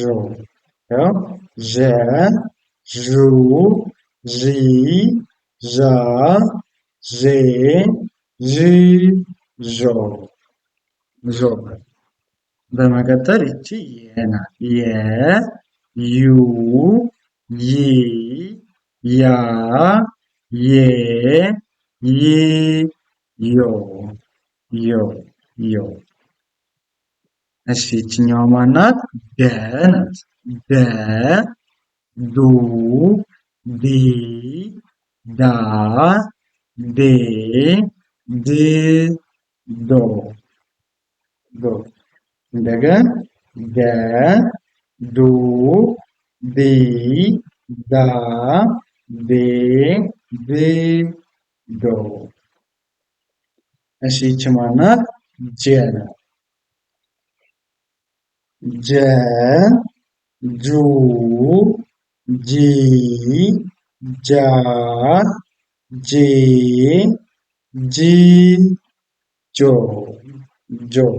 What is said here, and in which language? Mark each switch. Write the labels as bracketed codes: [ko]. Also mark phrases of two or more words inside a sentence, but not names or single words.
[am] ዠ፣ ዡ፣ ዢ፣ ዣ፣ ዤ፣ ዥ፣ ዦ። ዦ። በመቀጠል ይቺ የ ናት። የ፣ ዩ፣ ይ፣ ያ፣ ዬ፣ ይ፣ ዮ። ዮ፣ ዮ። እሺ ይችኛዋ ማናት? ደ ናት። ደ፣ ዱ፣ ዲ፣ ዳ፣ ዴ፣ ድ፣ ዶ። ዶ። እንደገና ደ፣ ዱ፣ ዲ፣ ዳ፣ ዴ፣ ድ፣ ዶ። እሺ ይቺ ማናት? ጀ ናት። ጀ፣ ጁ፣ ጂ፣ ጃ፣ ጄ፣ ጂ፣ ጆ። ጆ።